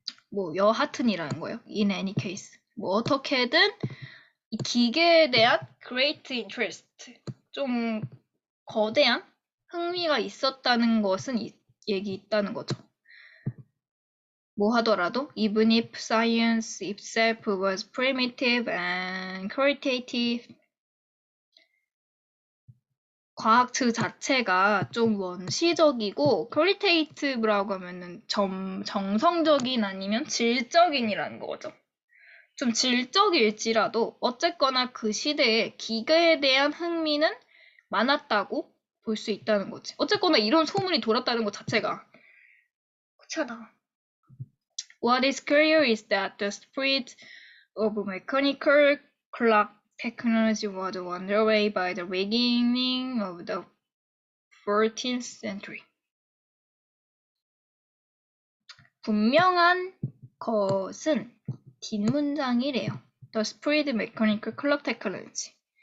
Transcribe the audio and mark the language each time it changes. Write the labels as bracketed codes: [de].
[ko] 뭐 여하튼이라는 거예요. [en] In any case. [ko] 뭐 어떻게든 이 기계에 대한 [en] great interest, [ko] 좀 거대한 흥미가 있었다는 것은 얘기 있다는 거죠. 뭐 하더라도 [en] even if science itself was primitive and qualitative, [ko] 과학측 자체가 좀 원시적이고 퀄리테이티브라고 하면은 정성적인 아니면 질적인이라는 거죠. 좀 질적일지라도 어쨌거나 그 시대에 기계에 대한 흥미는 많았다고 볼 수 있다는 거지. 어쨌거나 이런 소문이 돌았다는 것 자체가 그렇잖아. [en] What is clear is that the spread of mechanical clock technology was underway by the beginning of the 14th century. [ko] 분명한 것은 뒷문장이래요. [en] The spread of mechanical clock technology.